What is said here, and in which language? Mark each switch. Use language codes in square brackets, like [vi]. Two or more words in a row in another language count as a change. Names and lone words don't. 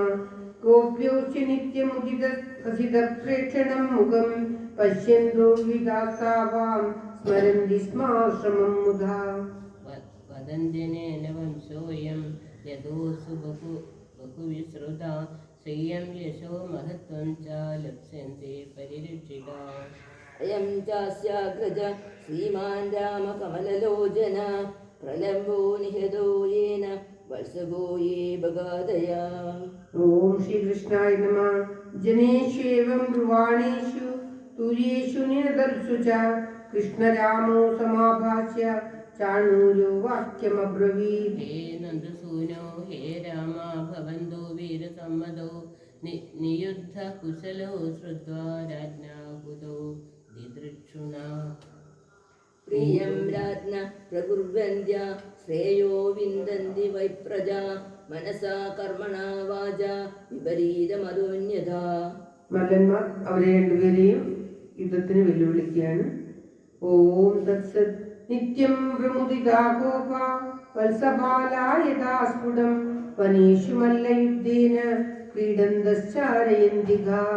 [sa] ഗോപ്യോശ്ച നിത്യമുദിതപ്രേക്ഷണം മുഖം പശ്യന്തോ വിദാസാവാം സ്മരന്തി സ്മാശ്രമം മുധാ. വദന്തിനേന വംശോയം യദോസു ബഹുവിശ്രുത ശ്രിയം യശോ മഹത്വം ച ലപ്സ്യന്തി പരിരക്ഷിതാ. अयं चास्याग्रज श्रीमान् रामकमललोचन प्रलम्बो निहतो येन वत्सगो ये बगादया। ओम श्री कृष्णाय नमः। जनेष्वेवं ब्रुवाणेषु तुर्येषु निरदर्शु च कृष्णरामो समाभाष्य चाणूरो वाक्यमब्रवीत्। हे नन्दसूनो हे राम भवन्तो वीरसम्मदो नियुद्ध कुशलो श्रुत्वा राज्ञा कुतो दिदृक्षुणा। प्रियं राज्ञ प्रकुर्वन्त्या श्रेयो विन्दन्ति वै प्रजा मनसा कर्मणा वाचा വിപരീതമതോന്യഥാ. [ml] മല്ലന്മാർ അവരെ രണ്ടുപേരെയും യുദ്ധത്തിന് വെല്ലുവിളിക്കുകയാണ്. [sa] ഓം തത്സത്. നിത്യം പ്രമുദിതാ ഗോപ വത്സപാലായതാ സ്ഫുടം വനേഷു മല്ലയുദ്ധേന ക്രീഡന്തശ്ചാരയന്തികാഃ.